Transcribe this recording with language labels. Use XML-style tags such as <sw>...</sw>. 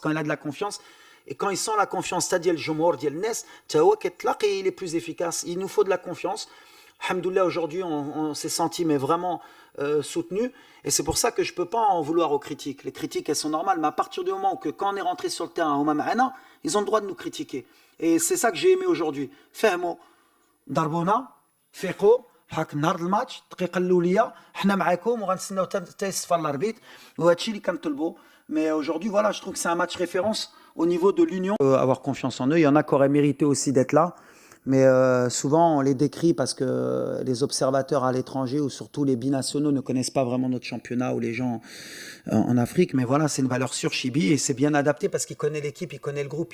<fr>Quand il a de la confiance, et quand il sent la confiance, c'est-à-dire le Jomor, le Nes, il est plus efficace. Il nous faut de la confiance. Alhamdoulilah, aujourd'hui, on s'est senti mais vraiment soutenu. Et c'est pour ça que je ne peux pas en vouloir aux critiques. Les critiques, elles sont normales. Mais à partir du moment où, quand on est rentré sur le terrain, ils ont le droit de nous critiquer. Et c'est ça que j'ai aimé aujourd'hui.</fr> <ar>Fahmo, Darbona, Feko, حق نهار الماتش الدقيقه الاوليه حنا معاكم وغنستناو حتى يصفر الاربيت وهادشي اللي كنطلبوا.</ar> <fr>Mais aujourd'hui, voilà, je trouve que c'est un match référence au niveau de l'union. Avoir confiance en eux. Il y en a qui auraient mérité aussi d'être là. Mais souvent, on les décrit parce que les observateurs à l'étranger ou surtout les binationaux ne connaissent pas vraiment notre championnat ou les gens en Afrique. Mais voilà, c'est une valeur sûre, Chibi. Et c'est bien adapté parce qu'il connaît l'équipe, il connaît le groupe.</fr>